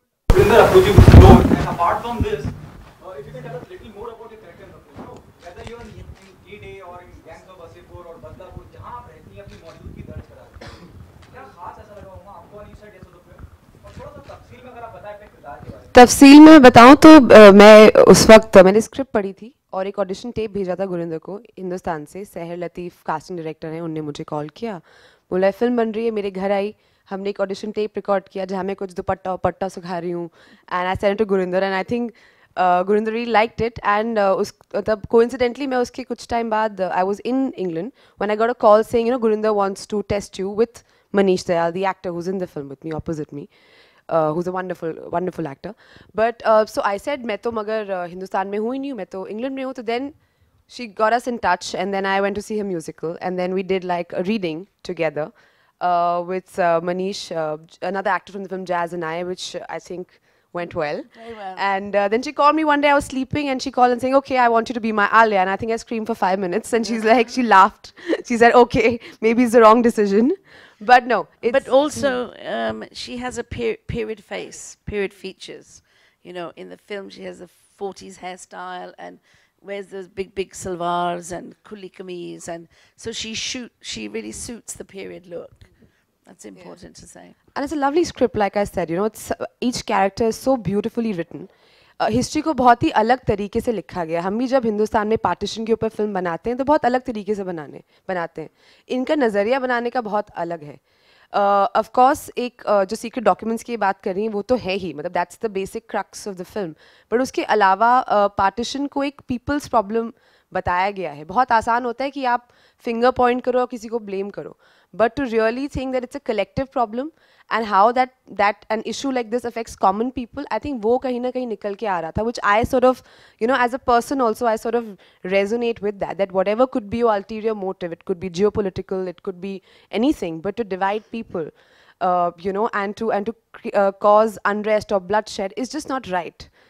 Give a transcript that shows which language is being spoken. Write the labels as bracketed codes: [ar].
[en] Vrinda approaching with the door. And apart from this, if you can tell us a little more about your character in the film, whether you're in K-Day or in Gangs of Wasseypur or Badlapur, [hi] जहाँ आप रहती हैं अपनी मौजूदगी दर्ज करा रही हैं, क्या खास ऐसा लगा होगा आपको और [en] you said yes to the film? [hi] और थोड़ा सा तफसील में अगर आप बताएं अपने किरदार के बारे में. तफसील में बताऊं तो मैं उस वक्त मैंने स्क्रिप्ट पढ़ी थी और एक ऑडिशन टेप भेजा था गुरिंदर को हिंदुस्तान से. सहर लतीफ़ कास्टिंग डायरेक्टर हैं, उनने मुझे कॉल किया, बोला फिल्म बन रही है. मेरे घर आई, हमने एक ऑडिशन टेप रिकॉर्ड किया जहाँ मैं कुछ दुपट्टा पट्टा सुखा रही हूँ, [en] And I send to Gurinder, and I think Gurinder really liked it. And [hi] उस तब [en] coincidentally [hi] मैं उसके कुछ टाइम बाद [en] I was in England when I got a call saying, Gurinder wants to test you with Manish Dayal, the actor who's in the film with me, opposite me, who's a wonderful actor. But so I said [hi] मैं तो मगर हिंदुस्तान में हूँ ही नहीं, मैं तो England में हूँ. [en] तो then she got us in touch, and then I went to see her musical, and then we did like a reading together with Manish, another actor from the film Jazz, and I, which I think went well. Very well. And then she called me one day, I was sleeping, and she called and saying, okay, I want you to be my Alia. And I think I screamed for 5 minutes, and she's like, she laughed. She said, okay, maybe it's the wrong decision. But no. But also, she has a period face, period features. In the film, she has a 40s hairstyle and wears those big salwars and kuli kameez, and so she really suits the period look. That's important to say. And it's a lovely script, like I said, you know, it's each character is so beautifully written. [hi] History को बहुत ही अलग तरीके से लिखा गया. हम भी जब हिंदुस्तान में पार्टीशन के ऊपर फिल्म बनाते हैं तो बहुत अलग तरीके से बनाते हैं. इनका नज़रिया बनाने का बहुत अलग है. ऑफ कोर्स एक जो सीक्रेट डॉक्यूमेंट्स की बात कर रही हैं वो तो है ही, मतलब [en] That's the basic crux of the film. [hi] But उसके अलावा पार्टीशन को एक पीपल्स प्रॉब्लम बताया गया है. बहुत आसान होता है कि आप फिंगर पॉइंट करो और किसी को ब्लेम करो, [en] but to really think that it's a collective problem and how that an issue like this affects common people, I think [hi] वो कहीं ना कहीं निकल के आ रहा था, [en] which I sort of, you know, as a person also I sort of resonate with that whatever could be your ulterior motive, it could be geopolitical, it could be anything, but to divide people, you know, and to cause unrest or bloodshed is just not right.